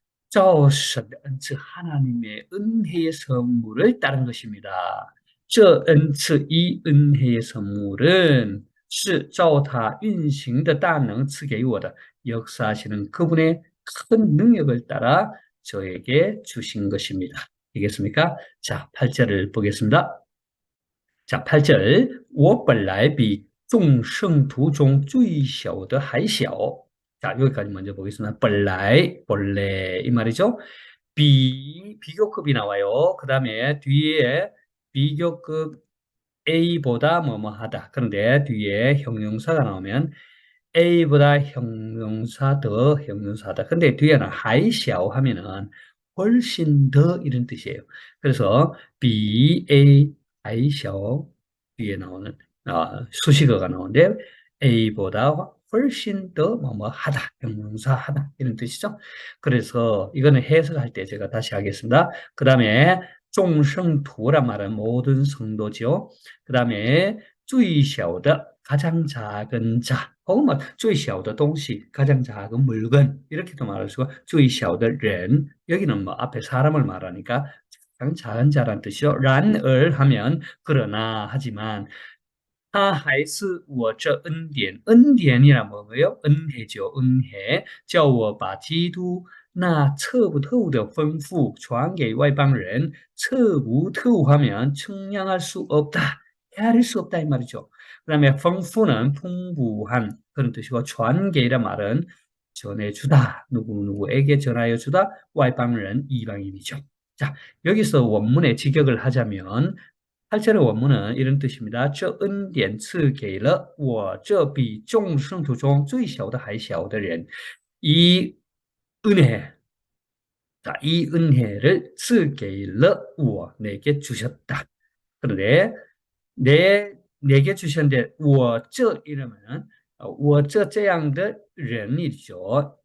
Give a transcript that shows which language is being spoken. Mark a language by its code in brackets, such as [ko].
[zh] 照神的恩赐 [ko] 하나님의 은혜의 선물을 따른 것입니다. [zh] 这恩赐 [ko] 이 은혜의 선물은 [zh] 是照他运行的大能赐给我的 [ko] 역사하시는 그분의 큰 능력을 따라 저에게 주신 것입니다. 되겠습니까? 자, 8절을 보겠습니다. [zh] 자, 8절 我本来比众圣徒中最小的还小. [ko] 자, 여기까지 먼저 보겠습니다. 本来, 본래 이 말이죠. 비교급이 나와요. 그 다음에 뒤에 비교급 A보다 뭐뭐하다. 그런데 뒤에 형용사가 나오면 A보다 형용사 더 형용사다. 근데 뒤에는 还小 하면은 훨씬 더 이런 뜻이에요. 그래서 B, A, 还小 뒤에 나오는 수식어가 나오는데 A보다 훨씬 더 뭐뭐하다, 형용사하다 이런 뜻이죠. 그래서 이거는 해석할 때 제가 다시 하겠습니다. 그 다음에 众圣徒란 말은 모든 성도죠. 그 다음에 最小的 가장 작은 자, 혹은 뭐 [zh] 最小的东西 [ko] 가장 작은 물건 이렇게도 말할 수가 [zh] 最小的人 [ko] 여기는 뭐 앞에 사람을 말하니까 가장 작은 자란 뜻이죠. 然而 하면 그러나 하지만 [zh] 他还是我这恩典 [ko] 恩典이란 뭐예요? 은혜죠. [zh] 은혜 叫我把基督那测不透的丰富传给外邦人测不透 [ko] 하면 측량할 수 없다. 헤아릴 수 없다 이 말이죠. 그 다음에丰富는 풍부한 그런 뜻이고传给란 말은 전해주다. 누구누구에게 전하여 주다. 外邦人 이방인이죠. 자, 여기서 원문의 직역을 하자면 8절의 원문은 이런 뜻입니다. [zh] 这恩典赐给了我这比众圣徒中最小的还小的人. [ko] 이 은혜, 자, 이 은혜를 赐给了我 내게 주셨다. 그런데 내게 주셨는데 我这 이러면은 [zh] 我这样的人 [ko] 이죠.